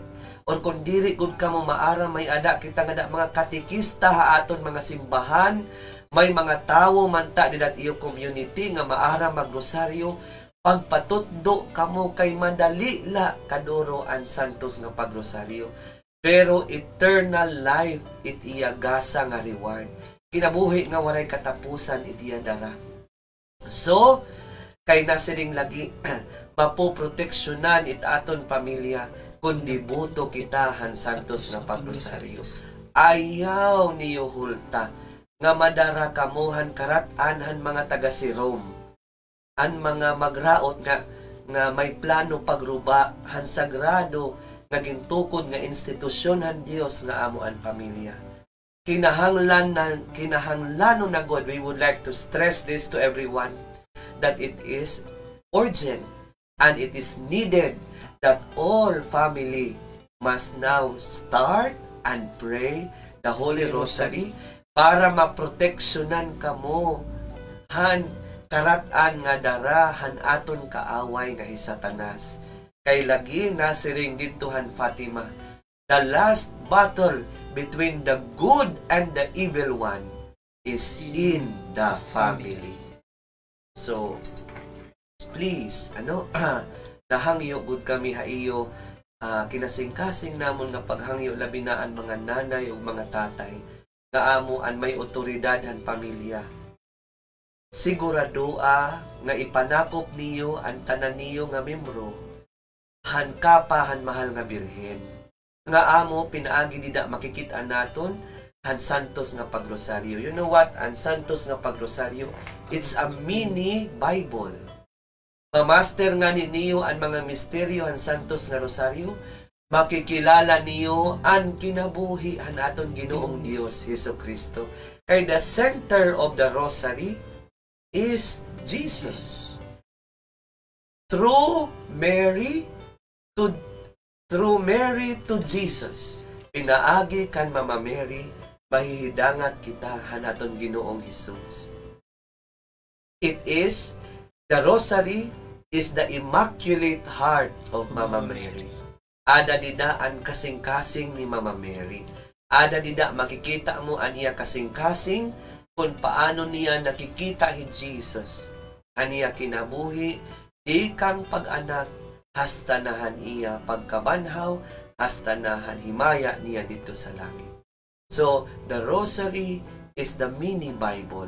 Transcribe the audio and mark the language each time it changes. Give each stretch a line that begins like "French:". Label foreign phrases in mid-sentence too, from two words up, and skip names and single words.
Waray: Or kung diri gud kamo maaram, may ada kita nga mga katikista ha aton mga simbahan, may mga tawo man ta didat iyo community nga maaram magrosaryo, pagpatutdo kamo kay madali la kaduro ang santos nga pagrosaryo. Pero
English: eternal life
Waray: it iya gasa nga reward. Kinabuhi nga walay katapusan it iya dara. So, kay nasiring lagi mapoproteksyonan it aton pamilya kundi buto kita han santos nga pagrosaryo. Ayaw niyo hulta nga madara kamuhan karat-an han mga taga si Rome. An mga magraot nga may plano pagruba han sagrado nga gintukod nga institusyon han Dios nga amo an pamilya. Kinahanglan na
English: God, we would like to stress this to everyone that it is urgent and it is needed that all family must now start and pray the Holy Rosary
Waray: para maproteksyonan kamo han karat-an nga dara han aton kaaway nga Satanas. Kay lagi nasiring dito han
English: Fatima, the last battle between the good and the evil one is in the family.
Waray: So please nahangyo gud kami ha iyo kinasing-kasing namon nga paghangyo labi na ang mga nanay ug mga tatay nga amo an may otoridad han pamilya. Siguradua nga ipanakop niyo ang tanan niyo nga membro han kapa han mahal nga birhen nga amo pinaagi dida makikita naton han santos nga pagrosaryo.
English: You know what?
Waray: Ang santos nga pagrosaryo,
English: it's a mini Bible.
Waray: Mamaster nga niyo ang mga misteryo han santos nga rosaryo, makikilala niyo ang kinabuhi han aton Ginoong Dios Hesukristo.
English: Kay the center of the rosary is Jesus. Through Mary to Jesus.
Waray: Pinaagi kan Mama Mary, mahihidangat kita han aton Ginoong Hesus.
English: The rosary is the immaculate heart of Mama Mary.
Waray: Ada dida ang kasing-kasing ni Mama Mary. Ada dida makikita mo aniya kasing-kasing kung paano niya nakikita si Jesus aniya kinabuhi, di kang pag-anak, hasta nahan iya pagkabanhaw, hasta nahan himaya niya dito sa langit.
English: So, the rosary is the mini Bible.